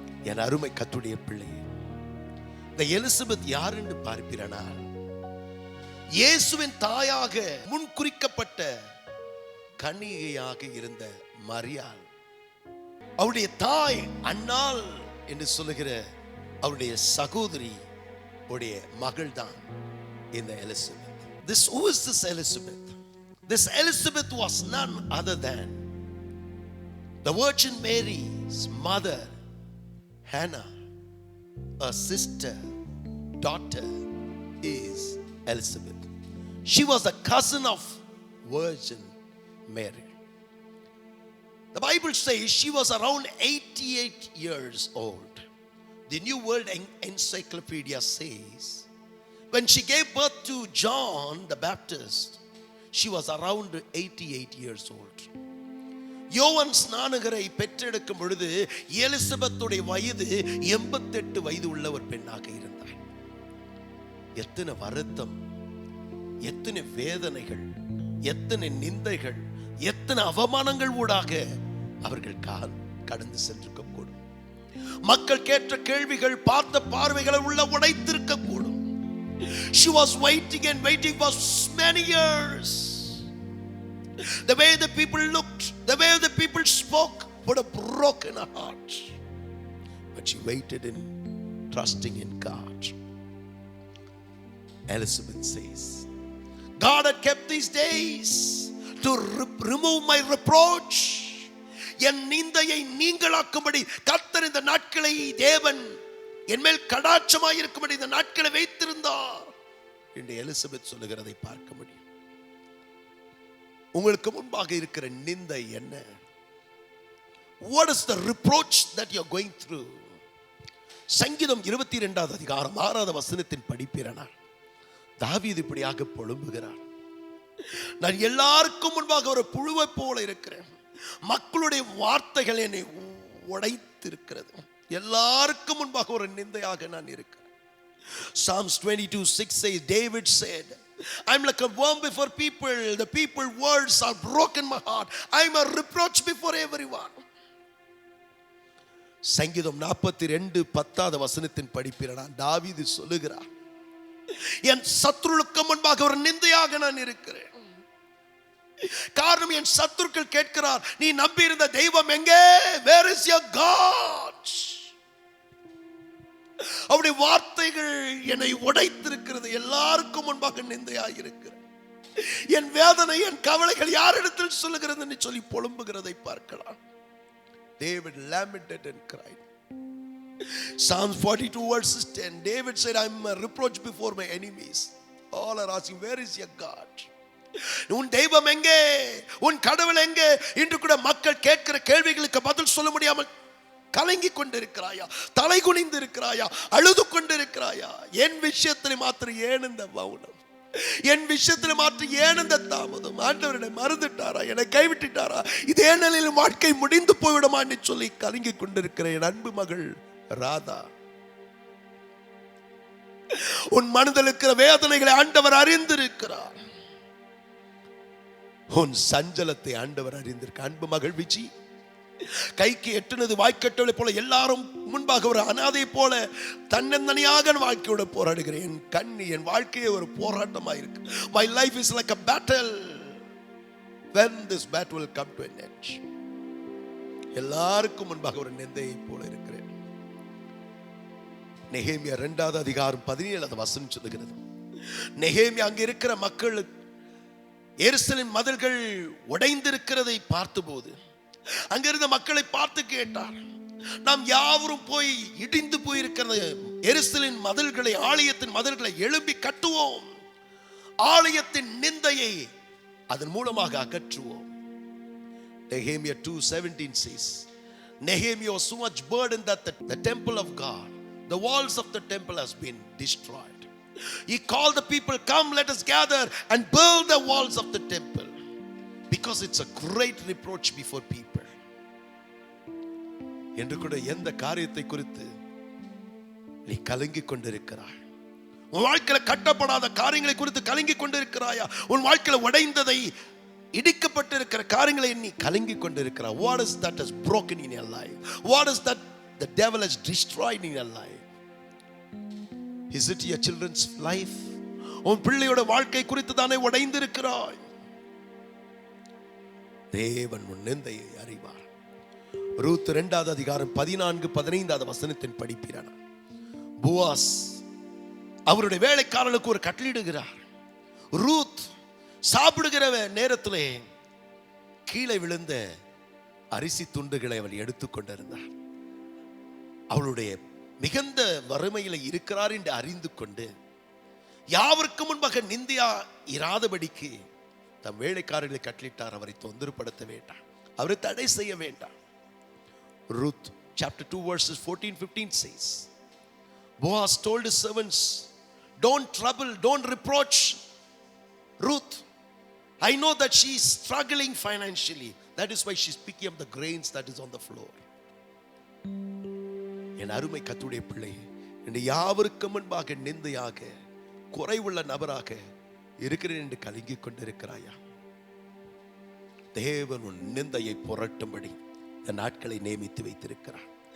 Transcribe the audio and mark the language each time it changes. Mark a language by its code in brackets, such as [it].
[ta] என் அருமை கர்த்தருடைய பிள்ளை, இந்த எலிசபெத் யார் என்று பார்ப்பீரானால், இயேசுவின் தாயாக முன்குறிக்கப்பட்ட கன்னிகையாக இருந்த மரியாள், அவருடைய தாய் அன்னாள் என்று சொல்லுகிற அவருடைய சகோதரி உடைய மகள் தான் இந்த Elizabeth. [en] Who is this Elizabeth? This Elizabeth was none other than the Virgin Mary's mother, Hannah. Her sister, daughter is Elizabeth. She was a cousin of Virgin Mary. The Bible says she was around 88 years old. The New World Encyclopedia says when she gave birth to John the Baptist, she was around 88 years old. [ta] யோவான் ஸ்நானகரை பெற்றெடுக்கும் பொழுது எலிசபெத்துடைய வயது 88 வயது உள்ள ஒரு பெண்ணாக இருந்தாள். எத்தனை வருத்தம், எத்தனை வேதனைகள், எத்தனை நிந்தைகள், எத்தனை அவமானங்கள் ஊடாக அவர்கள் கடந்து சென்றிருக்க கூடும். மக்கள் கேட்ட கேள்விகள், பார்த்த பார்வைகளை உள்ள உடைத்திருக்க கூடும். [en] She was waiting and waiting for many years. The way the people looked, the way the people spoke would have broken her heart. But she waited in trusting in God. Elizabeth says, God had kept these days to remove my reproach. [ta] என் நிந்தையை நீங்களாக்கும்படி கர்த்தர் இந்த நாட்களை, தேவன் என் மேல் கடாட்சமாய் இருக்கும்படி இந்த நாட்களை வைத்திருந்தார் என்று எலிசபெத் சொல்லுகிறதை பார்க்க முடியும். உங்களுக்கு முன்பாக இருக்கிற நிந்தை என்ன? [en] What is the reproach that you are going through? [ta] சங்கீதம் 22வது அதிகாரம் 6வது வசனத்தின் படிப்பீரானால், தாவீது இப்படியாக புலம்புகிறார். நான் எல்லாருக்கும் முன்பாக ஒரு புழுவை போல இருக்கிறேன். மக்களுடைய வார்த்தைகள் என்னை உடைத்திருக்கிறது. எல்லாருக்கும் முன்பாக ஒரு நிந்தையாக நான் இருக்கிறேன். [en] Psalms 22:6 says, David said, I'm like a worm before people. The people words are broken my heart. I'm a reproach before everyone. [ta] சங்கீதம் 42:10வது வசனத்தின் படிப்பீரானால் தாவீது சொல்லுகிறார், என் சத்துருவுக்கு முன்பாக ஒரு நிந்தையாக நான் இருக்கிறேன். காரணம், என் சத்துருக்கள் கேட்கிறார், நீ நம்பி இருந்த தெய்வம் எங்கே? [en] Where is your God? [ta] அவருடைய வார்த்தைகள் என்னை உடைத்திருக்கிறது. எல்லாருக்கும் முன்பாக நிந்தையாக இருக்கிறேன். என் வேதனை, என் கவலைகள் யாரிடத்தில் சொல்லுகிறது என்று சொல்லி புலம்புகிறதை பார்க்கலாம். [en] David lamented and cried. Psalms 42:10, David said, I'm a reproach before my enemies. All are asking, where is your God? [ta] உன் தெய்வம் எங்கே? உன் கடவுள் எங்கே? இன்று கூட மக்கள் கேட்கிற கேள்விகளுக்கு பதில் சொல்ல முடியாமல் கலங்கி கொண்டிருக்கிறாயா? தலை குனிந்து இருக்கிறாயா? அழுது கொண்டிருக்கிறாயா? என் விஷயத்தில் மாத்திரம் ஏன் இந்த மௌனம்? என் விஷயத்தில் மாத்திரம் ஏன் இந்த தாமதம்? ஆண்டவர் என்னை மறந்துட்டாரா? என்னை கைவிட்டுட்டாரா? இதே நிலையில் வாழ்க்கை முடிந்து போய்விடுமா என்று சொல்லி கலங்கி கொண்டிருக்கிற என் அன்பு மகள் ராதா, உன் மனதில் இருக்கிற வேதனைகளை ஆண்டவர் அறிந்திருக்கிறார். உன் சஞ்சலத்தை ஆண்டவர் அறிந்திருக்க. அன்பு மகள் விஜி, கைக்கு எட்டுனது வாய்க்கட்டவளை போல எல்லாரும் முன்பாக ஒரு அனாதை போல தன்னந்தனியாக வாழ்க்கையோட போராடுகிறேன். என் கண்ணி, என் வாழ்க்கையே ஒரு போராட்டமா இருக்கு. [en] My life is like a battle. When this battle will come to an end? [ta] எல்லாருக்கும் முன்பாக ஒரு நிந்தையை போல இருக்கிறேன். நெகேமியா 2வது அதிகாரம் 17வது வசனம் சொல்லுகிறது, நெகேமியா அங்க இருக்கிற மக்களுக்கு எருசலேம் மதில்கள் உடைந்திருக்கிறதை பார்த்தபோது அங்கிருந்த மக்களை பார்த்து கேட்டார், நாம் யாவரும் போய் இடிந்து போயிருக்கிறது எருசலேம் மதில்களை, ஆலயத்தின் மதில்களை எழுப்பி கட்டுவோம், ஆலயத்தின் நிந்தையை அதன் மூலமாக அகற்றுவோம். [en] Nehemiah 2:17 says, Nehemiah was so much burdened that the temple of God, the walls of the temple has been destroyed. He called the people, come, let us gather and build the walls of the temple, because it's a great reproach before people. [ta] என்று கூட எந்த காரியத்தை குறித்து நீ கலங்கி கொண்டிருக்கிறாய்? உன் வாழ்க்கையில கட்டப்படாத காரியங்களை குறித்து கலங்கி கொண்டிருக்கிறாயா? உன் வாழ்க்கையில உடைந்ததை, இடிக்கப்பட்டிருக்கிற காரியங்களை நீ கலங்கி கொண்டிருக்கிறாய்? [en] What is that has broken in your life? What is that the devil has destroyed in your life? Is it your children's life? [ta] உன் பிள்ளையோட வாழ்க்கை குறித்து தானே உடைந்திருக்கிறாய். தேவன் உன் நிந்தையை அறிவார். ரூத் 2வது அதிகாரம் 14-15 வசனத்தின் படிப்பிறான போவாஸ் அவருடைய வேலைக்காரனுக்கு ஒரு கட்டளையிடுகிறார். ரூத் சாப்பிடுகிற நேரத்திலே கீழே விழுந்த அரிசி துண்டுகளை அவள் எடுத்துக்கொண்டிருந்தார். அவளுடைய மிகுந்த வறுமையில இருக்கிறார் என்று அறிந்து கொண்டு யாவருக்கு முன்பாக நிந்தியா இராதபடிக்கு தம் வேலைக்காரர்களை கட்டளிட்டார். அவரை தொந்தரப்படுத்த வேண்டாம், அவரை தடை செய்ய வேண்டாம். [en] Ruth chapter 2 verses 14-15 says, Boaz told his servants, don't trouble, don't reproach Ruth. I know that she is struggling financially. That is why she is picking up the grains that is on the floor. [ta] என் அருமை கர்த்தருடைய பிள்ளை, இந்த யாவருக்கு முன்பாக நிந்தையாக குறைவுள்ள நபராக இருக்கிறேன் என்று கலங்கிக் கொண்டிருக்கிறாயா? தேவன் உன் நிந்தையை புரட்டும்படி இந்த நாட்களை நியமித்து வைத்திருக்கிறார்.